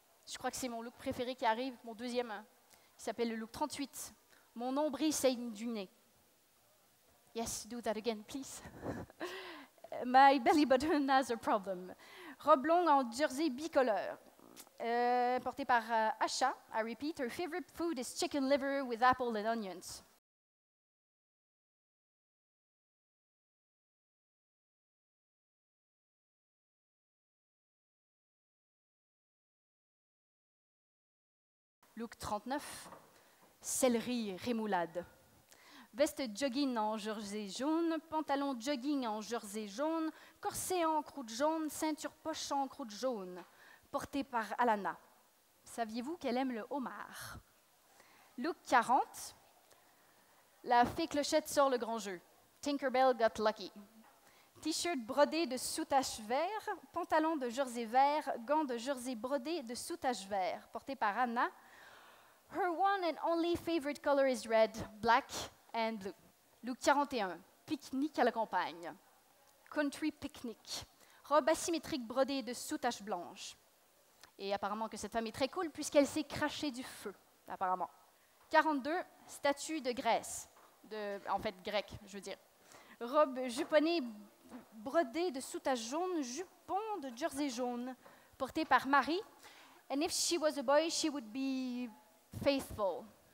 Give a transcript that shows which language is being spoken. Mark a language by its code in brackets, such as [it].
[fr] Je crois que c'est mon look préféré qui arrive, mon deuxième, qui s'appelle le look 38. Mon nombril saigne du nez. [en] Yes, do that again, please. My belly button has a problem. [fr] Robe longue en jersey bicolore, portée par Asha. [en] I repeat, her favorite food is chicken liver with apple and onions. [fr] Look 39, céleri rémoulade. Veste jogging en jersey jaune, pantalon jogging en jersey jaune, corset en croûte jaune, ceinture poche en croûte jaune, portée par Alana. Saviez-vous qu'elle aime le homard? Look 40, la fée clochette sort le grand jeu. [en] Tinkerbell got lucky. [fr] T-shirt brodé de soutache vert, pantalon de jersey vert, gants de jersey brodé de soutache vert, porté par Anna. [en] Her one and only favorite color is red, black and blue. [fr] Look 41, pique-nique à la campagne. [en] Country picnic. [fr] Robe asymétrique brodée de soutache blanche. Et apparemment que cette femme est très cool puisqu'elle s'est crachée du feu, apparemment. 42, statue de Grèce. En fait, grec, je veux dire. Robe juponnée brodée de soutache jaune, jupon de jersey jaune, porté par Marie. [en] And if she was a boy, she would be faithful.